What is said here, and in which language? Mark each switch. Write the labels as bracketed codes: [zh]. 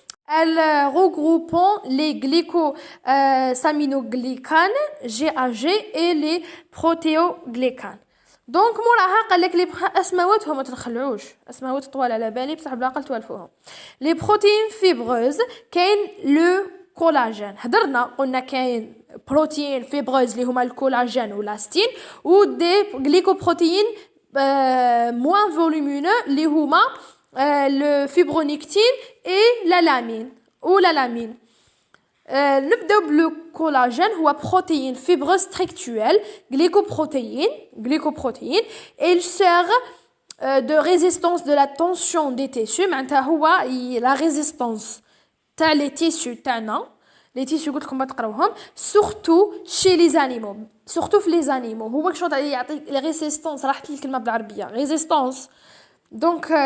[fr] Elles regroupent les glycosaminoglycanes GAG et les protéoglycanes. [ar] دونك موراها قال لك لي اسماواتهم ما تنخلعوش اسماوات طوال على بالي بصح بالعقل توالفوهم. لي بروتين فيبروز كاين لو كولاجين هضرنا قلنا كاين بروتين فيبروز اللي هما الكولاجين ولاستين و دي غليكوبروتين موان فولومينو اللي هما [fr] le fibronectine et la lamine. [ar] نبداو بالكولاجين هو بروتين فيبروز [fr] structurel glycoprotéine et il sert de résistance de la tension des tissus [ar] معناتها هو [fr] la résistance تاع les tissus تاعنا les tissus [ar] قلت لكم ما تقراوهم [fr] surtout chez les animaux surtout في les animaux [ar] هو شنو يعطي [fr] la résistance [ar] راحت لي الكلمه بالعربيه [fr] résistance donc